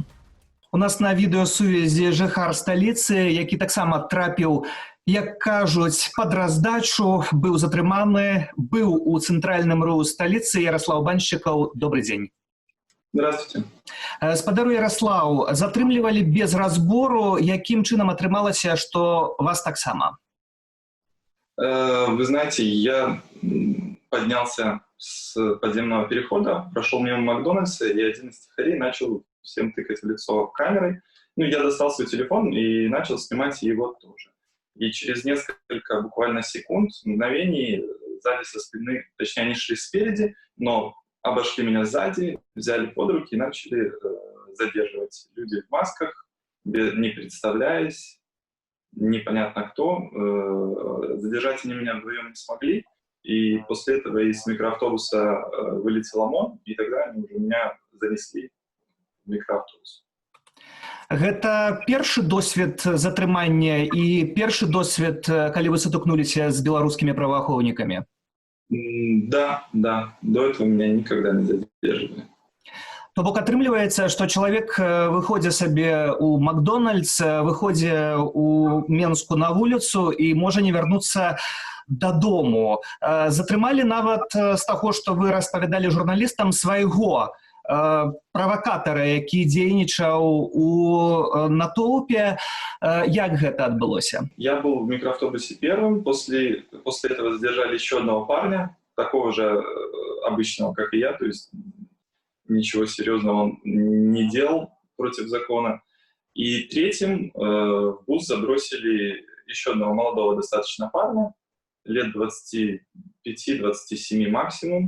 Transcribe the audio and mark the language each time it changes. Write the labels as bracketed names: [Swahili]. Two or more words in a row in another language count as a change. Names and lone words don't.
[Belarusian] У нас на відэасувязі жыхар сталіцы, які таксама трапіў, як кажуць, пад раздачу, быў затрыманы, быў у цэнтральным РУ сталіцы. Ярослаў Баншчыкаў, добрый дзень. [Russian] Здравствуйте. [Belarusian] Спадару Ярослаў, затрымлівалі без разбору, якім чынам атрымалася, што вас таксама? [Russian] Вы знаете, я поднялся с подземного перехода, прошел мимо Макдональдса, и один из тихарей начал всем тыкать в лицо камерой. Ну, я достал свой телефон и начал снимать его тоже. И через несколько буквально секунд, мгновений, сзади со спины, точнее, они шли спереди, но обошли меня сзади, взяли под руки и начали задерживать. Люди в масках, не представляясь, непонятно кто. Задержать они меня вдвоем не смогли. И после этого из микроавтобуса вылетел ОМОН, и тогда они уже меня занесли в микроавтобус. [Belarusian] Гэта першы досвед затрымання і першы досвед, калі вы сутыкнуліся з беларускімі праваахоўнікамі? [Russian] Да. До этого меня никогда не задерживали. [Belarusian] То бок атрымліваецца, што чалавек выходзе сабе ў Макдональдс, выходзе ў Менску на вуліцу і можа не вярнуцца дадому. Затрымалі нават з таго, што вы распавядалі журналістам, свайго правакатара, які дзейнічаў у натоўпе. Як гэта адбылося? [Russian] Я был в микроавтобусе первым. После этого задержали еще одного парня, такого же обычного, как и я, то есть ничего серьезного он не делал против закона. И третьим в бус забросили еще одного молодого достаточно парня, лет 25-27 максимум.